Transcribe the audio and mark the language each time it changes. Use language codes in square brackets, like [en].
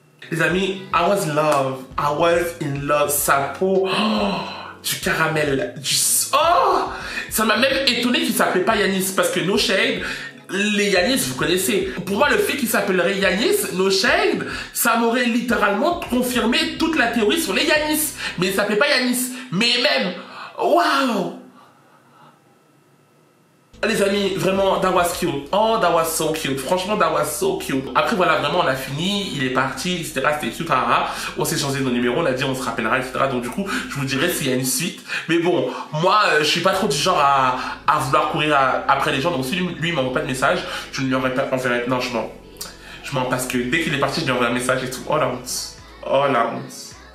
[fr] Les amis, [en] I was in love. I was in love. [fr] Sa peau, oh, du caramel, oh, ça m'a même étonné qu'il s'appelait pas Yanis parce que [en] No Shade, [fr] les Yanis, vous connaissez. Pour moi, le fait qu'il s'appellerait Yanis, [en] No Shade, [fr] ça m'aurait littéralement confirmé toute la théorie sur les Yanis. Mais il s'appelait pas Yanis. Mais même, waouh. Les amis, vraiment, [en] that was cute. Oh, that was so cute. [fr] Franchement, [en] that was so cute. [fr] Après, voilà, vraiment, on a fini. Il est parti, etc. C'était cute. On s'est changé nos numéros. On a dit, on se rappellera, etc. Donc, du coup, je vous dirai s'il y a une suite. Mais bon, moi, je suis pas trop du genre à vouloir courir après les gens. Donc, si lui m'envoie pas de message, je ne lui enverrai pas. Non, je m'en passe que dès qu'il est parti, je lui envoie un message et tout. Oh, la honte. Oh, la honte.